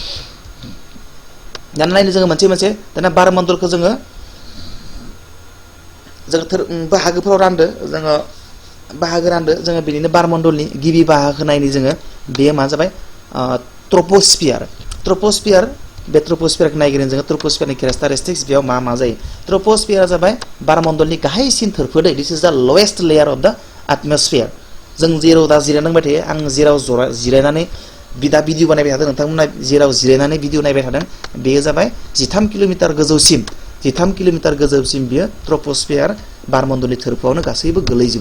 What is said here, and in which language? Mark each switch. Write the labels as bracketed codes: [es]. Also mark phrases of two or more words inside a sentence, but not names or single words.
[brx] दाना नायनो जोङो मोनसे दाना बारमण्डलखौ जोङो बाहागोफोराव रानदो जोङो बिनिनो बारमण्डलनि गिबि बाहागो नायनि जोङो बेयो मा जाबाय ट्रपोस्फियार बे ट्रपोस्फियारखौ नायगिरन जोङो ट्रपोस्फियारनि केरेक्टारिस्टिक्स बेयाव मा जायो ट्रपोस्फियारा जाबाय बारमण्डलनि गाहायसिन थोरफो दै [en] this is the lowest layer of the atmosphere [brx] जों जेराव दा जिरायनांबाय थायो आं जेराव जिरायनानै दा भिडिअ बानायबाय थादों नोंथांमोना जेराव जिरायनानै भिडिअ नायबाय थादों बेयो जाबाय 13 किल'मिटार गोजौसिम बियो ट्रपोस्फियार बारमण्डलनि थोरफोआवनो गासैबो गोलैजोबो